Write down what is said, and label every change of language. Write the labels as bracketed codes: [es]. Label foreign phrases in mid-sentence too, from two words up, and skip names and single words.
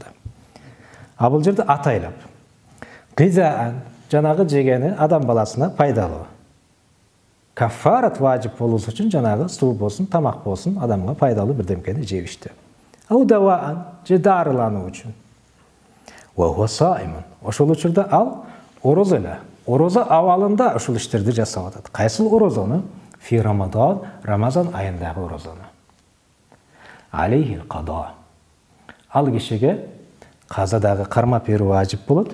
[ky] А бул жерде атайлап. Гизаан, жанагы жегени адам баласына пайдалуу. Каффарат важип болуусу үчүн жанагы суу болсун, тамак болсун, адамга пайдалуу бирдемкени жеп ичти. [ar] أو دواءً, [ky] же дарылануу үчүн. [ar] وهو صائم. [ky] Ошол учурда ал орозо эле. Орозо абалында ушул иштерди жасап атат. Кайсыл орозону? [ar] في رمضان, [ky] Рамазан айындагы орозону. [ar] عليه القضاء. [ky] Ал кишиге казадагы кармап берүү важип болот.